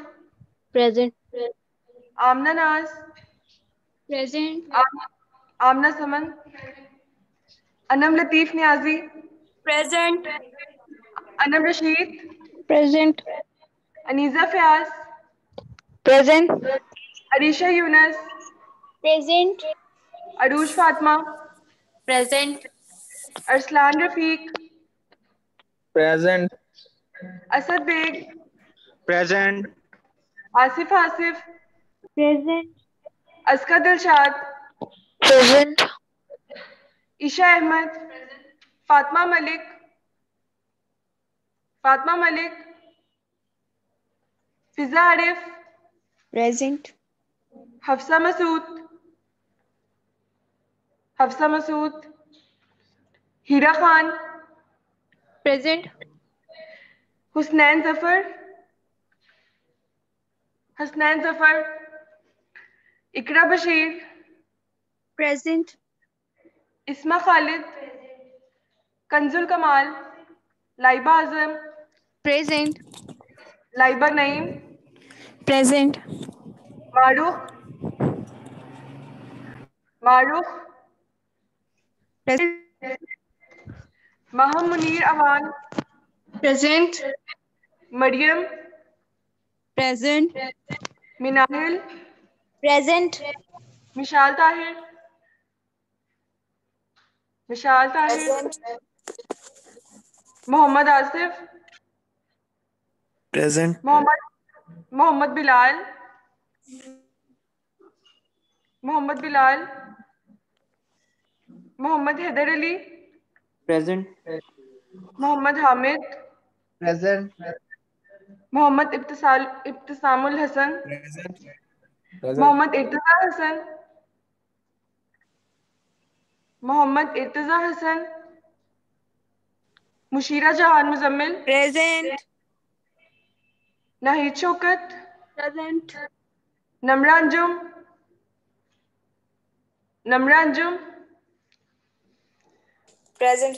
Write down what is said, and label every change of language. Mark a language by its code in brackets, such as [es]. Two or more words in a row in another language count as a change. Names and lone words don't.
[en] प्रेजेंट। आमना नाज, प्रेजेंट। आमना समन, अनम लतीफ नियाजी, प्रेजेंट। अनम रशीद, प्रेजेंट। अनीजा फयाज, Present. Arisha Yunus. Present. Arush Fatma. Present. Arslan Rafiq. Present. Asad Beg. Present. Asif Asif. Present. Askar Dilshad. Present. Isha Ahmed. Fatma Malik. Fatma Malik. Fiza Arif. Present. Hafsa Masood. Hafsa Masood. Hira Khan. Present. Husnain Zafar. Husnain Zafar. Ikra Bashir. Present. Isma Khalid. Kanzul Kamal. Laiba Azam. Present. Laiba Naeem. Present. Maruf. Maruf. Maha Munir Awan. Present. Mariam. Present. Minahil. Present. Mishal Tahir. Mishal Tahir. Present. Mohammad Asif. Present. Mohammad Bilal. Mohammad Bilal. Mohammad Haider Ali. Present. Mohammad Hamid. Present. Mohammad Ibtisamul Hasan. Present. Mohammad Irtaza Hasan. Mohammad Irtaza Hasan. Mushira Jahan Muzammil. Present. Nahid Shaukat. Present. Namra Anjum. Namra Anjum. Present.